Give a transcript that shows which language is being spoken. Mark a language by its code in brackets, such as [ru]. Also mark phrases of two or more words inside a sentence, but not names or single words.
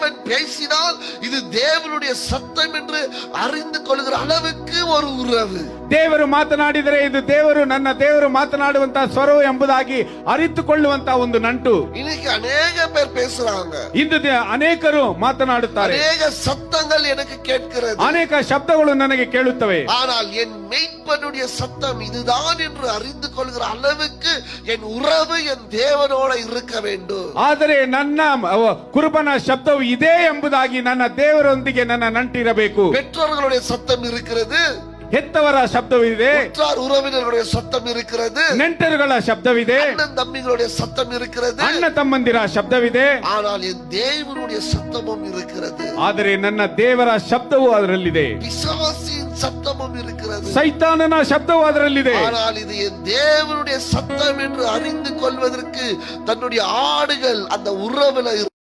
[ta] பேசினால் இது தேவனுடைய சத்தம் என்று அறிந்து கொள்கிற அளவுக்கு ஒரு உறவு. [kn] ದೇವರು ಮಾತನಾಡಿದರೆ ಇದು ದೇವರು ಮಾತನಾಡುವಂತ ಸ್ವರವು ಎಂಬುದಾಗಿ ಅರಿತುಕೊಳ್ಳುವಂತ ಒಂದು ನಂಟು. [ta] இன்னைக்கு அநேக பேர் பேசுறாங்க, [kn] ಇಂದು ಅನೇಕರು ಮಾತನಾಡುತ್ತಾರೆ, [ta] அநேக சத்தங்கள் எனக்கு கேட்கிறது, [kn] ಅನೇಕ ಶಬ್ದಗಳು ನನಗೆ ಕೇಳುತ್ತವೆ. [ta] ஆனால் என் மெய்ப்பனுடைய சத்தம் இதுதான் என்று அறிந்து கொள்கிற அளவுக்கு என் உறவு என் தேவனோட இருக்க வேண்டும். [kn] ಆದರೆ ನನ್ನ ಕುರುಬನ ಶಬ್ದವು ಇದೇ ಎಂಬುದಾಗಿ ನನ್ನ ದೇವರೊಂದಿಗೆ ನನ್ನ ನಂಟಿರಬೇಕು. [ta] பெற்றோர்களுடைய சத்தம் இருக்கிறது, [kn] ಹೆತ್ತವರ ಶಬ್ದವಿದೆ, [ta] உற்றார் உறவினர்களுடைய சத்தம் இருக்கிறது, [kn] ನೆಂಟರುಗಳ ಶಬ್ದವಿದೆ, [ta] அண்ணன் தம்பிகளுடைய சத்தம் இருக்கிறது, [kn] ಅಣ್ಣ ತಮ್ಮಂದಿರ ಶಬ್ದವಿದೆ. [ta] ஆனால் என் தேவனுடைய சத்தமும் இருக்கிறது, [kn] ಆದರೆ ನನ್ನ ದೇವರ ಶಬ್ದವು ಅದರಲ್ಲಿದೆ, [ta] பிசாசின் சத்தமும் இருக்கிறது, [kn] ಸೈತಾನನ ಶಬ್ದವು ಅದರಲ್ಲಿದೆ. [ta] ஆனால் இது என் தேவனுடைய சத்தம் என்று அறிந்து கொள்வதற்கு தன்னுடைய ஆடுகள் அந்த உறவுல